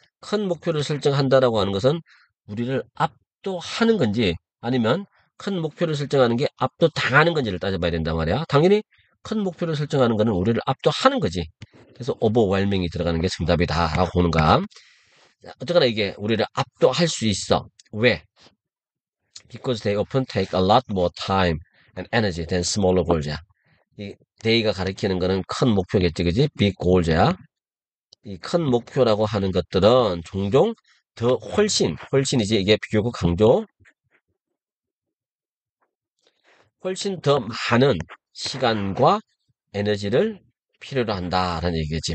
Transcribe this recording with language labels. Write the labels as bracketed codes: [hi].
[ko] 큰 목표를 설정한다라고 하는 것은 우리를 압도하는 건지 아니면 큰 목표를 설정하는 게 압도당하는 건지를 따져봐야 된단 말이야. 당연히 큰 목표를 설정하는 거는 우리를 압도하는 거지. 그래서 overwhelming이 들어가는 게 정답이다라고 보는 거야. 자, 어쨌거나 이게 우리를 압도할 수 있어. 왜? [en] Because they often take a lot more time and energy than smaller goals야. [ko] 이 they가 가리키는 거는 큰 목표겠지, 그지? [en] big goals야. [ko] 이 큰 목표라고 하는 것들은 종종 더 훨씬이지. 이게 비교구 강조. 훨씬 더 많은 시간과 에너지를 필요로 한다라는 얘기겠지.